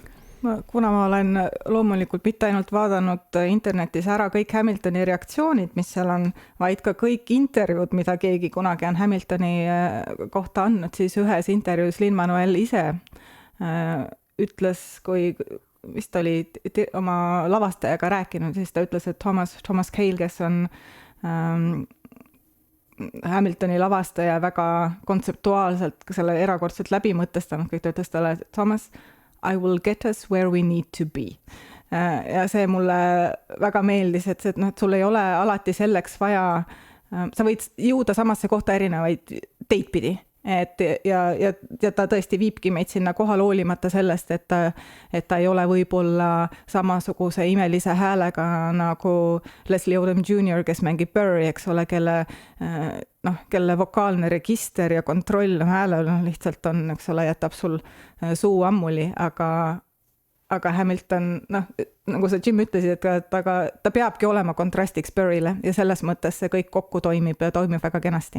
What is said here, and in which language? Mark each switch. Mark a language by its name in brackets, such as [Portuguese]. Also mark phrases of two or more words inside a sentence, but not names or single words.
[Estonian] Kuna ma olen loomulikult mitte ainult vaadanud internetis ära kõik Hamiltoni reaktsioonid, mis seal on, vaid ka kõik intervjuud, mida keegi kunagi on Hamiltoni kohta andnud, siis ühes intervjuus Lin-Manuel ise ütles, kui vist oli oma lavastajaga rääkinud, siis ta ütles, et Thomas Cale, kes on Hamiltoni lavastaja väga kontseptuaalselt selle erakordselt läbi mõtestanud, kõik ta ütles talle, [English] Thomas, I will get us where we need to be. [Estonian] Ja see mulle väga meeldis, et sul ei ole alati selleks vaja, sa võid jõuda samasse kohta erinevaid teid pidi. Ja ta tõesti viibki meid sinna kohal hoolimata sellest, et ta ei ole võib-olla samasuguse imelise häälega nagu Leslie Odom Jr., kes mängib Burry, eks ole, kelle vokaalne register ja kontroll häälel lihtsalt on, eks ole, jätab sul suu ammuli, aga aga Hamilton, noh, nagu sa Jim ütlesid, et aga ta peabki olema kontrastiks Burry'le ja selles mõttes see kõik kokku toimib ja toimib väga kenasti.